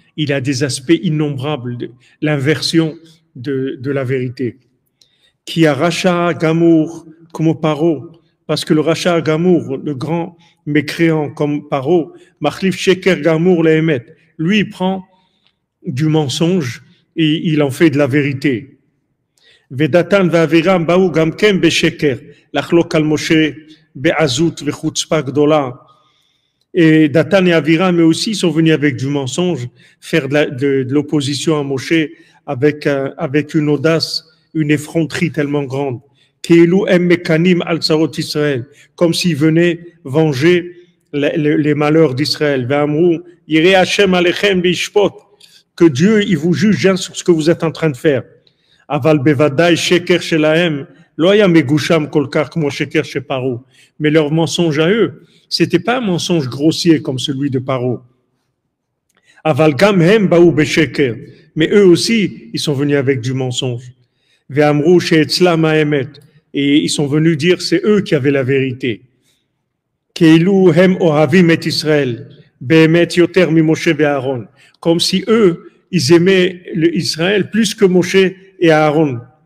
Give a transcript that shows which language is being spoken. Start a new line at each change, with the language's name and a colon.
French: Il a des aspects innombrables, l'inversion de la vérité. Qui a Racha Gamour comme Paro, parce que le Racha Gamour, le grand mécréant comme Paro,
Hebrew: Machlif Sheker Gamour Lehemet,
French: lui il prend du mensonge et il en fait de la vérité.
Hebrew: ודתן ואבירם באו גם כן בשקר, לחלוק על משה בעזות וחוצפה גדולה.
French: Et Datan et Aviram, eux aussi, sont venus avec du mensonge, faire de l'opposition à Moshe avec une audace, une effronterie tellement grande.
Hebrew: Keilou em mekanim al tsarot Israël,
French: comme s'ils venaient venger les malheurs d'Israël.
Hebrew: Ve'amrou, yireh Hashem alechem bishpot,
French: que Dieu, il vous juge sur ce que vous êtes en train de faire.
Hebrew: אבל בוודאי שקר שלהם לא היה מגושם כל כך כמו שקר של פרעה.
French: Mais leur mensonge à eux, c'était pas un mensonge grossier comme celui de Paro.
Hebrew: אבל גם הם באו בשקר.
French: Mais eux aussi, ils sont venus avec du mensonge.
Hebrew: ואמרו שאצלם האמת.
French: Et ils sont venus dire c'est eux qui avaient la vérité.
Hebrew: כאילו הם אוהבים את ישראל. באמת יותר ממשה ואהרון.
French: Comme si eux, ils aimaient Israël plus que Moshe et Aaron.